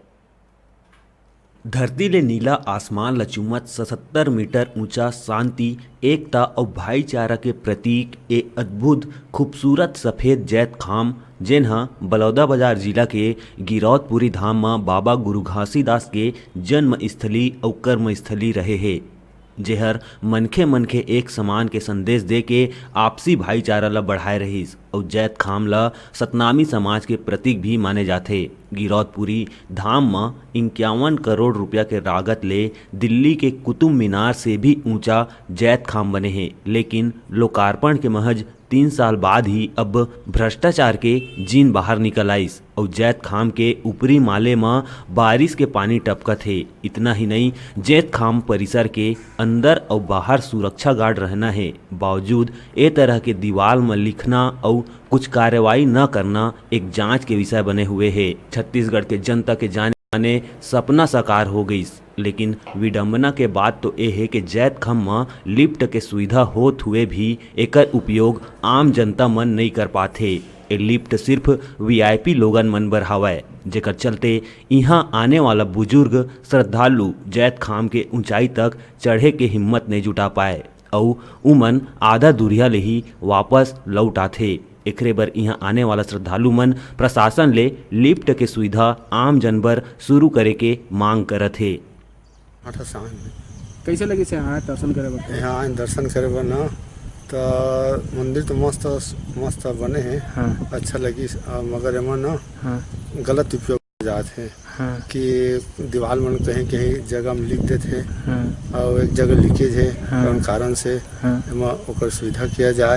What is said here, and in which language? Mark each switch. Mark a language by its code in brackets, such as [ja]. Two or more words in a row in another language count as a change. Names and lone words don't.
[hne] धरती ले नीला आसमान ल चुमत 77 मीटर ऊंचा शांति एकता और भाईचारा के प्रतीक ए अद्भुत खूबसूरत सफेद जैतखाम जेन ह बलौदाबाजार जिला के गिरौदपुरी धाम में बाबा गुरु घासीदास के जन्म स्थली और कर्म स्थली रहे है, जेहर मनखे एक समान के संदेश दे के आपसी भाईचारा ला बढ़ाए रहीस और जैतखाम ला सतनामी समाज के प्रतीक भी माने जाथे। गिरौदपुरी धाम में 51 करोड़ रुपया के लागत ले दिल्ली के कुतुब मीनार से भी ऊंचा जैतखाम बने हैं, लेकिन लोकार्पण के महज 3 साल बाद ही अब भ्रष्टाचार के जीन बाहर निकल आइस और जैतखाम के ऊपरी माले में बारिश के पानी टपकत है। इतना ही नहीं, जैतखाम परिसर के अंदर और बाहर सुरक्षा गार्ड रहना है, बावजूद ए तरह के दीवार में लिखना और कुछ कार्रवाई न करना एक जांच के विषय बने हुए है। छत्तीसगढ़ के जनता के जाने माने सपना साकार हो गई, लेकिन विडंबना के बात तो ये है कि जैतखाम में लिफ्ट के सुविधा होत हुए भी एकर उपयोग आम जनता मन नहीं कर पाते। ए लिफ्ट सिर्फ वीआईपी लोगन मन बर हवय, जेकर चलते यहाँ आने वाला बुजुर्ग श्रद्धालु जैतखाम के ऊंचाई तक चढ़े के हिम्मत नहीं जुटा पाए और उमन आधा दूरिया ले ही वापस लौट आथे। एकरे बर यहाँ आने वाला श्रद्धालु मन प्रशासन ले लिफ्ट के सुविधा आम जन बर शुरू करे के मांग करत है। कैसे लगी से यहाँ दर्शन करे बर? यहाँ दर्शन करे बर ना तो मंदिर तो मस्त बने हैं। हाँ। अच्छा लगी, मगर एमा ना हाँ। गलत उपयोग जाते हैं। हाँ। कि दीवार मन कहीं जगह में लिख देते हैं। हाँ। और एक जगह लीकेज है। हाँ। कारण से एमा ओकर सुविधा किया जाए।